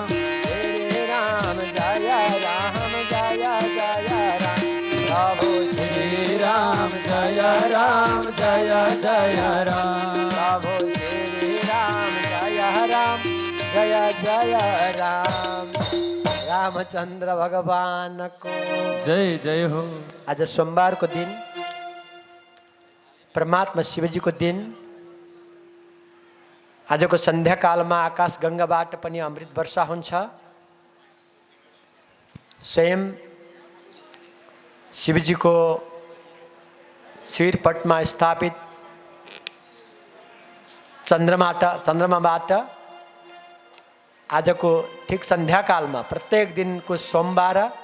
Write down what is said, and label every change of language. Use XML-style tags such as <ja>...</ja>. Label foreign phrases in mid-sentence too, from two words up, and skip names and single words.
<hi>श्री राम जय राम जय जय राम। प्रभु श्री राम जय राम जय जय राम। प्रभु श्री राम जय राम जय जय राम। रामचंद्र भगवान को जय जय हो।</hi> <ne>आज सोमबार को दिन, परमात्मा शिवजी को दिन। आजको सन्ध्याकालमा आकाश गङ्गाबाट पनि अमृत वर्षा हुन्छ। स्वयं शिवजीको शिरपटमा स्थापित चन्द्रमाबाट आजको ठिक सन्ध्याकालमा प्रत्येक दिनको सोमबार</ne>